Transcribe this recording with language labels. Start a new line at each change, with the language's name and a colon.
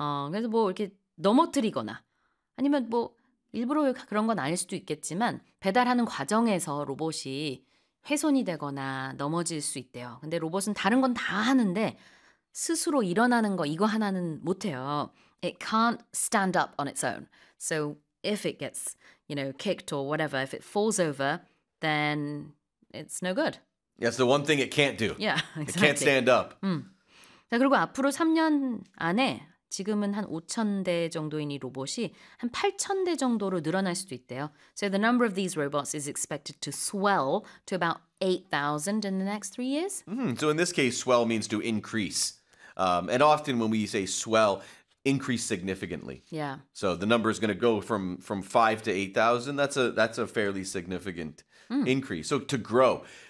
Korean: 그래서 뭐 이렇게 넘어뜨리거나 아니면 뭐 일부러 그런 건 아닐 수도 있겠지만 배달하는 과정에서 로봇이 훼손이 되거나 넘어질 수 있대요. 근데 로봇은 다른 건 다 하는데 스스로 일어나는 거 이거 하나는 못해요.
English: It can't stand up on its own. So if it gets, you know, kicked or whatever, if it falls over, then it's no good. That's the one thing it can't do. Yeah, exactly. It can't stand up.
Korean: 자, 그리고 앞으로 3년 안에 지금은 한 5천 대 정도인 이 로봇이 한 8천 대 정도로 늘어날 수도 있대요.
English: So the number of these robots is expected to swell to about 8,000 in the next 3 years. So in this case, swell means to increase. And often when we say swell, increase significantly. Yeah. So the number is going to go from 5 to 8,000. That's a fairly significant increase. So to grow.